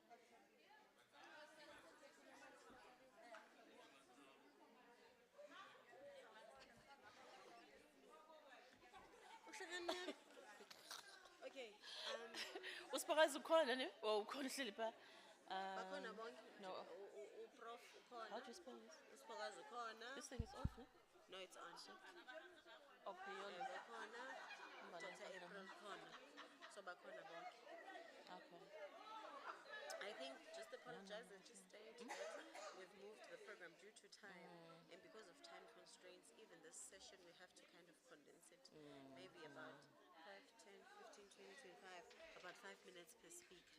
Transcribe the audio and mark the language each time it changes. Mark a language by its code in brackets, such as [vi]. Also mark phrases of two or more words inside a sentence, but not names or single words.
[en] Okay. [xh] Usifakazi ukhona ne? Oh, ukhona uhleli pha. Bakhona bonke? [en] No. [xh] Prof ukhona? [en] How do you spell this? [xh] Usiphokazi ukhona? [en] This thing is off, no? No, it's on. Oh, Piyoli. [xh] Bakhona. Dr. April khona. So bakhona bonke. [en] Okay. I think just apologize and just state that we've moved the program due to time, and because of time constraints, even this session we have to kind of condense it, maybe about 5, 10, 15, 20, 25, about 5 minutes per speaker.